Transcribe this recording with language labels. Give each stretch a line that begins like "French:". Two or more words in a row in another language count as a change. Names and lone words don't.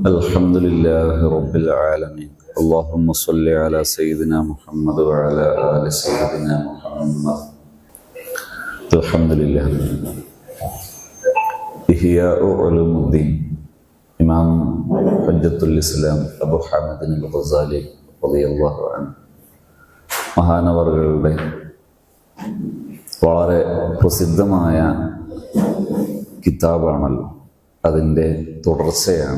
Arabic: الحمد لله رب العالمين اللهم صل على سيدنا محمد وعلى آل سيدنا محمد الحمد لله إحياء علوم الدين
Malayalam: ഇമാം ഹജ്ജത്തുൽ ഇസ്ലാം അബു ഹാമിദ് അൽ ഗസാലി റളിയല്ലാഹു അൻഹു മഹാനവറുകളുടെ വളരെ പ്രസിദ്ധമായ കിതാബാണല്ലോ. അതിൻ്റെ തുടർച്ചയാണ്.